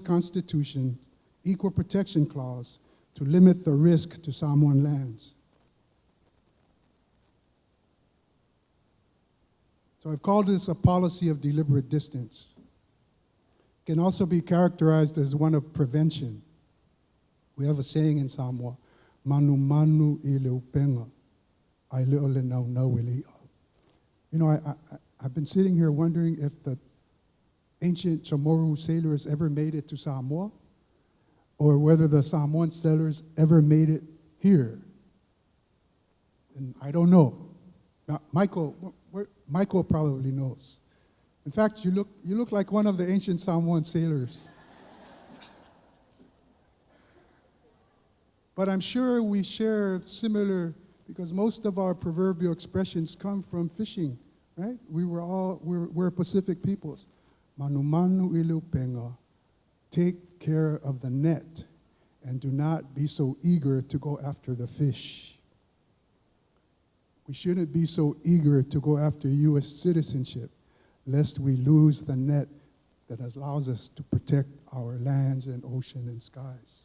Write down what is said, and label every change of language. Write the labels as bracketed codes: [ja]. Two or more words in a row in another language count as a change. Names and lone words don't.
[en] Constitution, Equal Protection Clause, to limit the risk to Samoan lands. So I've called this a policy of deliberate distance. It can also be characterized as one of prevention. We have a saying in Samoa, [sm] manu manu I le upenga, ai leo le nau nau I le'a. [en] You know, I've been sitting here wondering if the ancient Chamorro sailors ever made it to Samoa, or whether the Samoan sailors ever made it here. And I don't know. Now, Michael probably knows. In fact, you look like one of the ancient Samoan sailors. But I'm sure we share similar, because most of our proverbial expressions come from fishing, right? We're Pacific peoples. [sm] Manu manu ilu penga. [en] Take care of the net and do not be so eager to go after the fish. We shouldn't be so eager to go after U.S. citizenship, lest we lose the net that allows us to protect our lands and ocean and skies.